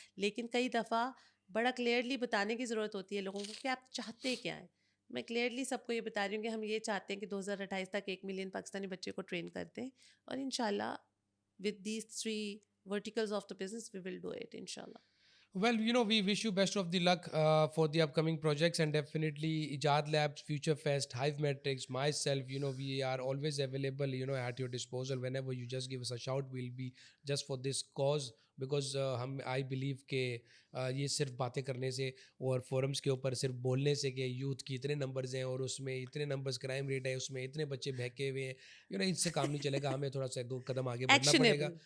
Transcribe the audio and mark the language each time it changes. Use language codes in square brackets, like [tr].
[ur] لیکن کئی دفعہ بڑا کلیئرلی بتانے کی ضرورت ہوتی ہے لوگوں کو کہ آپ چاہتے کیا ہیں. میں کلیئرلی سب کو یہ بتا رہی ہوں کہ ہم یہ چاہتے ہیں کہ 2028 تک 1 ملین پاکستانی بچے کو ٹرین کر دیں, اور انشاءاللہ [en] with these 3 verticals of the business we will do it [ur] inshallah. [en] Well, we wish you best of the luck for the upcoming projects, and definitely Ijad Labs, Future Fest, Hive Metrics, myself, we are always available, at your disposal. Whenever you just give us a shout, we'll be just for this cause, because I believe [ur] کہ یہ صرف باتیں کرنے سے اور forums کے اوپر صرف بولنے سے کہ یوتھ کی اتنے نمبرز ہیں اور اس میں اتنے نمبرز کرائم ریٹ ہے, اس میں اتنے بچے بہکے ہوئے ہیں, اس سے کام نہیں چلے گا. ہمیں تھوڑا سا 2 قدم آگے بڑھنا پڑے گا.